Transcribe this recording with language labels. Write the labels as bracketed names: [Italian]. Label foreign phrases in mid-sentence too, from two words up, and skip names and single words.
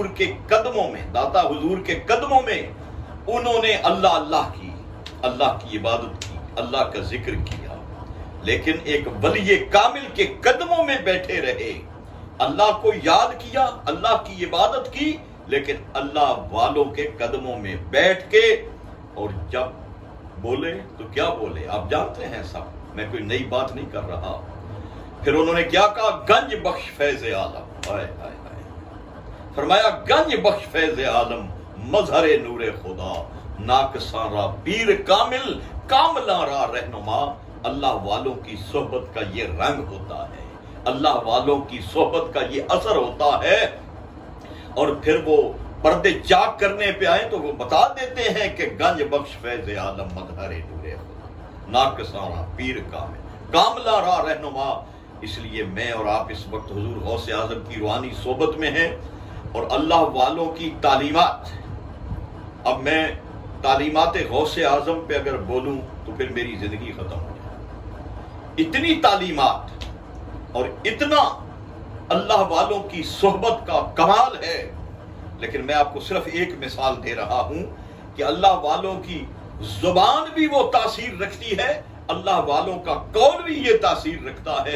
[Urdu] کے قدموں میں، داتا حضور کے قدموں میں انہوں نے اللہ کی، اللہ کی عبادت کی، اللہ کا ذکر کیا، لیکن ایک ولی کامل کے قدموں میں بیٹھے رہے، اللہ کو یاد کیا، اللہ کی عبادت کی، لیکن اللہ والوں کے قدموں میں بیٹھ کے، اور جب بولے تو کیا بولے آپ جانتے ہیں سب، میں کوئی نئی بات نہیں کر رہا۔ پھر انہوں نے کیا کہا، [Persian] گنج بخش فیض عالم، فرمایا گنج بخش فیض عالم مظہر نور خدا، ناقصاں را پیر کامل کاملاں را رہنما۔ [Urdu] اللہ والوں کی صحبت کا یہ رنگ ہوتا ہے، اللہ والوں کی صحبت کا یہ اثر ہوتا ہے۔ اور پھر وہ پردے چاک کرنے پہ آئے تو وہ بتا دیتے ہیں کہ [Persian] گنج بخش فیض عالم مظہر نور خدا، ناقصاں را پیر کامل کاملاں را رہنما۔ [Urdu] اس لیے میں اور آپ اس وقت حضور غوث اعظم کی روحانی صحبت میں ہیں اور اللہ والوں کی تعلیمات۔ اب میں تعلیمات غوث اعظم پہ اگر بولوں تو پھر میری زندگی ختم ہو جائے، اتنی تعلیمات اور اتنا اللہ والوں کی صحبت کا کمال ہے. لیکن میں آپ کو صرف ایک مثال دے رہا ہوں کہ اللہ والوں کی زبان بھی وہ تاثیر رکھتی ہے، اللہ والوں کا قول بھی یہ تاثیر رکھتا ہے.